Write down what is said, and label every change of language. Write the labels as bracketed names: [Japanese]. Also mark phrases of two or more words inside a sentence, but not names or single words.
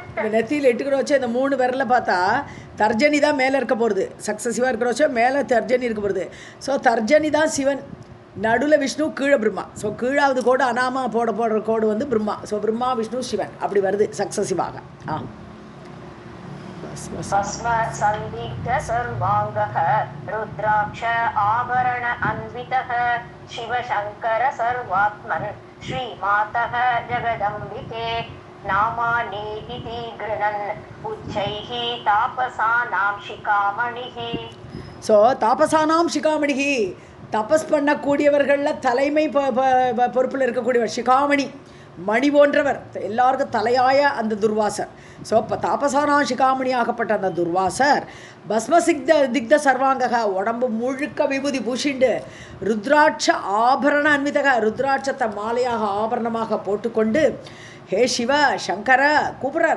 [Tamil] இந்த நெத்தியில் இட்டுக்கிற வச்சு இந்த 3 விரலை பார்த்தா தர்ஜனி தான் மேலே இருக்க போகிறது. சக்ஸசிவாக இருக்கிற வச்சு மேலே தர்ஜனி இருக்க போகிறது. ஸோ தர்ஜனி தான் சிவன், நடுவில் விஷ்ணு, கீழே பிரம்மா. ஸோ கீழாவது கோடு அனாமா போடுற கோடு வந்து பிரம்மா. ஸோ பிரம்மா விஷ்ணு சிவன் அப்படி வருது சக்ஸசிவாக. [Sanskrit] भस्म संदिग्ध सर्वांगः रुद्राक्ष आभरण अन्वितः शिवशंकर सर्वात्मन् श्रीमातः जगदम्बिके नामानि इति गृणन् उच्चैः तापसानां शिखामणिः. [Tamil] ஸோ [Sanskrit] तापसानां शिखामणिः, [Tamil] தபஸ் பண்ணக்கூடியவர்களில் தலைமை பொறுப்பில் இருக்கக்கூடியவர் சிகாமணி, மணி போன்றவர், எல்லாருக்கும் தலையாய அந்த துர்வாசர். ஸோ இப்போ [Sanskrit] तापसानां शिखामणिः [Tamil] ஆகப்பட்ட அந்த துர்வாசர் [Sanskrit] दिग्ध सर्वाङ्गः, [Tamil] உடம்பு முழுக்க விபூதி பூசிண்டு, [Sanskrit] रुद्राक्ष आभरण अन्वितः, [Tamil] ருத்ராட்சத்தை மாலையாக ஆபரணமாக போட்டுக்கொண்டு, ஹே சிவ சங்கர கூப்பிட்றார்.